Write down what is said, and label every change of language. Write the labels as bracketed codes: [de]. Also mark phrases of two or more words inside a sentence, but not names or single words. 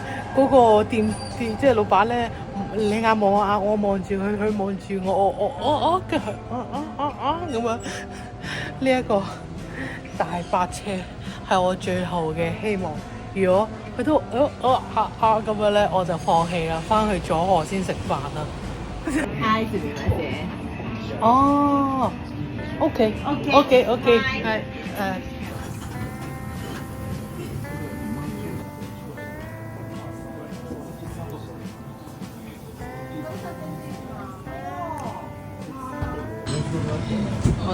[yue] 嗰個店即係老闆咧，你眼望我眼，我望住佢，佢望住我，跟住咁樣。呢一個大巴車係我最後嘅希望。如果佢都咁樣咧，我就放棄啦，翻去佐賀先食飯啦。 [ja] はい、すみません。 [yue] 哦，OK，係我